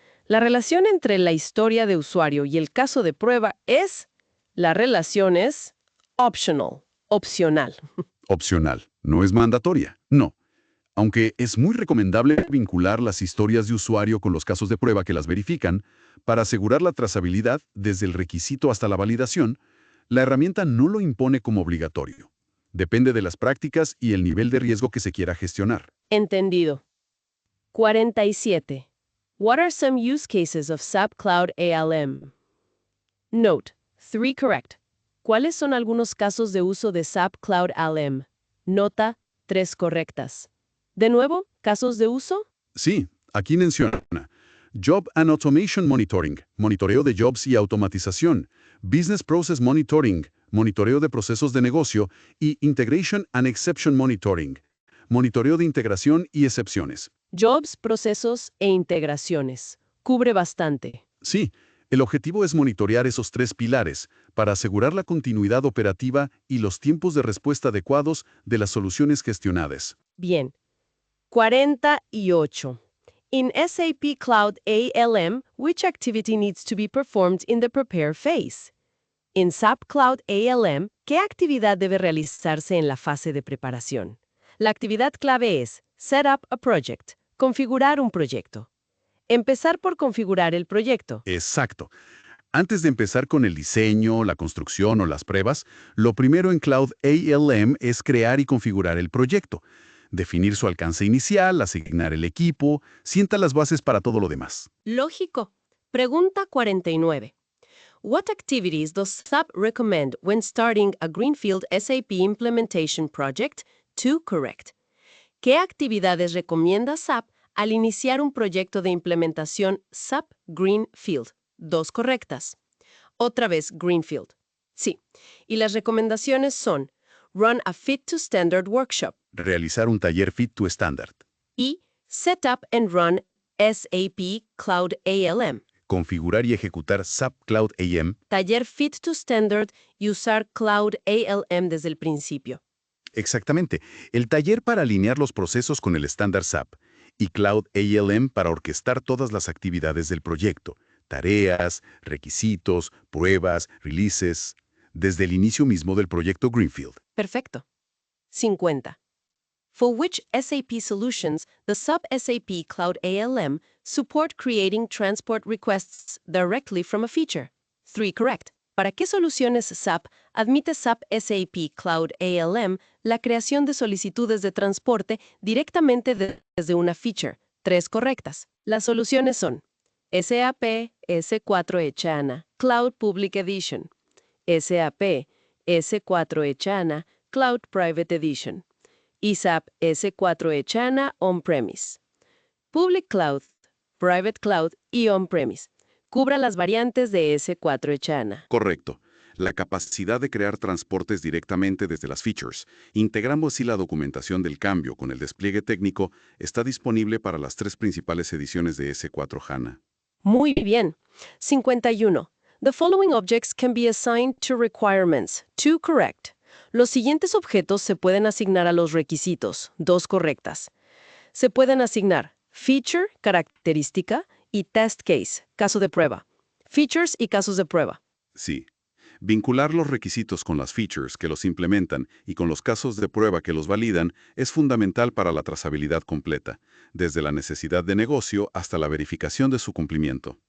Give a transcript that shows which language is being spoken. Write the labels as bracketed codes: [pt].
[es] La relación entre la historia de usuario y el caso de prueba es. La relación es opcional. Opcional, no es mandatoria, no. Aunque es muy recomendable vincular las historias de usuario con los casos de prueba que las verifican, para asegurar la trazabilidad desde el requisito hasta la validación, la herramienta no lo impone como obligatorio. Depende de las prácticas y el nivel de riesgo que se quiera gestionar. Entendido. 47. [en] What are some use cases of SAP Cloud ALM? Note, 3 correct. [es] ¿Cuáles son algunos casos de uso de SAP Cloud ALM? Nota, 3 correctas. De nuevo, ¿casos de uso? Sí, aquí menciona Job and Automation Monitoring, monitoreo de jobs y automatización, Business Process Monitoring, monitoreo de procesos de negocio, y Integration and Exception Monitoring, monitoreo de integración y excepciones. Jobs, procesos e integraciones. Cubre bastante. Sí, el objetivo es monitorear esos 3 pilares para asegurar la continuidad operativa y los tiempos de respuesta adecuados de las soluciones gestionadas. Bien. 48. [en] In SAP Cloud ALM, which activity needs to be performed in the prepare phase? [es] En SAP Cloud ALM, ¿qué actividad debe realizarse en la fase de preparación? La actividad clave es [en] Set up a project, [es] configurar un proyecto. Empezar por configurar el proyecto. Exacto. Antes de empezar con el diseño, la construcción o las pruebas, lo primero en Cloud ALM es crear y configurar el proyecto. Definir su alcance inicial, asignar el equipo, sienta las bases para todo lo demás. Lógico. Pregunta 49. [en] What activities does SAP recommend when starting a Greenfield SAP implementation project? 2 correct. [es] ¿Qué actividades recomienda SAP al iniciar un proyecto de implementación SAP Greenfield? 2 correctas. Otra vez Greenfield. Sí. Y las recomendaciones son [en] Run a Fit to Standard Workshop [es] Realizar un taller Fit to Standard. y [en] Set up and Run SAP Cloud ALM. [es] Configurar y ejecutar SAP Cloud AM. Taller Fit to Standard y usar Cloud ALM desde el principio. Exactamente. El taller para alinear los procesos con el estándar SAP y Cloud ALM para orquestar todas las actividades del proyecto, tareas, requisitos, pruebas, releases, desde el inicio mismo del proyecto Greenfield. Perfecto. 50. [en] For which SAP solutions does SAP SAP Cloud ALM support creating transport requests directly from a feature? 3 correct. [es] ¿Para qué soluciones SAP admite SAP SAP Cloud ALM la creación de solicitudes de transporte directamente desde una feature? 3 correctas. Las soluciones son SAP S4 HANA Cloud Public Edition, SAP S4 HANA Cloud Private Edition y SAP S4 HANA On-Premise. Public Cloud, Private Cloud y On-Premise. Cubra las variantes de S4 HANA. Correcto. La capacidad de crear transportes directamente desde las features, integrando así la documentación del cambio con el despliegue técnico, está disponible para las 3 principales ediciones de S4 HANA. Muy bien. 51. [en] The following objects can be assigned to requirements. 2 correct. [es] Los siguientes objetos se pueden asignar a los requisitos. 2 correctas. Se pueden asignar feature, característica, y test case, caso de prueba. Features y casos de prueba. Sí. Vincular los requisitos con las features que los implementan y con los casos de prueba que los validan es fundamental para la trazabilidad completa, desde la necesidad de negocio hasta la verificación de su cumplimiento.